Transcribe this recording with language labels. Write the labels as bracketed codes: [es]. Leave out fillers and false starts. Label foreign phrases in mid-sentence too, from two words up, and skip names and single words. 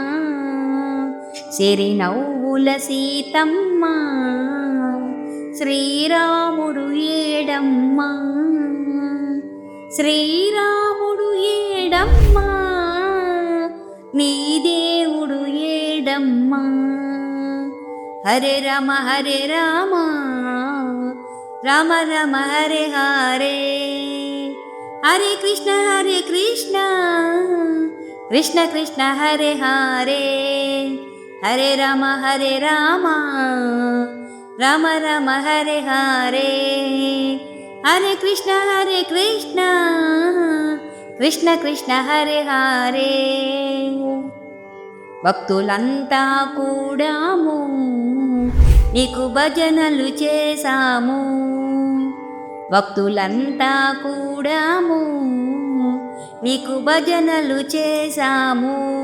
[te] సిరినవ్వుల సీతమ్మ శ్రీరాముడు ఏడమ్మ. శ్రీరాముడు ఏడమ్మ నీ దేవుడు ఏడమ్మ. [sa] హరే రామ హరే రామ రామ రామ హరే హరే. హరే కృష్ణ కృష్ణ కృష్ణ హరే హరే. హరే రామ రామ రామ హరే హరే. హరే కృష్ణ కృష్ణ కృష్ణ హరే హరే. [te] భక్తులంతా కూడాము నీకు భజనలు చేశాము. భక్తులంతా కూడాము నీకు భజనలు చేశాము.